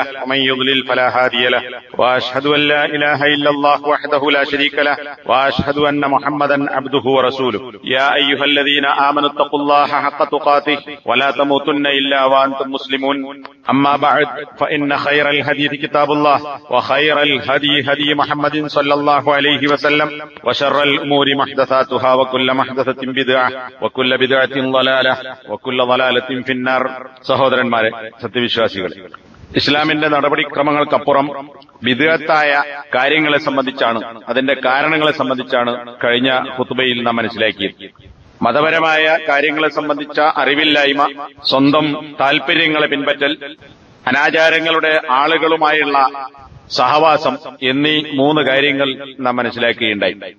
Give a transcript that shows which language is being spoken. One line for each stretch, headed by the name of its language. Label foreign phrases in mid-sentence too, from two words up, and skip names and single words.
Arabic: ومن يضلل فلا هادي له وأشهد أن لا إله إلا الله وحده لا شريك له وأشهد أن محمدا عبده ورسوله يا أيها الذين آمنوا اتقوا الله حق تقاته ولا تموتن إلا وأنتم مسلمون أما بعد فإن خير الحديث كتاب الله وخير الهدي هدي محمد صلى الله عليه وسلم وشر الأمور محدثاتها وكل محدثة بدعة وكل بدعة ضلالة وكل ضلالة في النار.
Malayalam: സഹോദരന്മാരെ, സത്യവിശ്വാസികളെ, ഇസ്ലാമിന്റെ നടപടിക്രമങ്ങൾക്കപ്പുറം ബിദ്അത്തായ കാര്യങ്ങളെ സംബന്ധിച്ചാണ്, അതിന്റെ കാരണങ്ങളെ സംബന്ധിച്ചാണ് കഴിഞ്ഞ ഖുത്ബയിൽ നാം മനസ്സിലാക്കിയത്. മതപരമായ കാര്യങ്ങളെ സംബന്ധിച്ച അറിവില്ലായ്മ, സ്വന്തം താൽപര്യങ്ങളെ പിൻപറ്റൽ, അനാചാരങ്ങളുടെ ആളുകളുമായുള്ള സഹവാസം എന്നീ 3 കാര്യങ്ങൾ നാം മനസ്സിലാക്കുകയുണ്ടായി.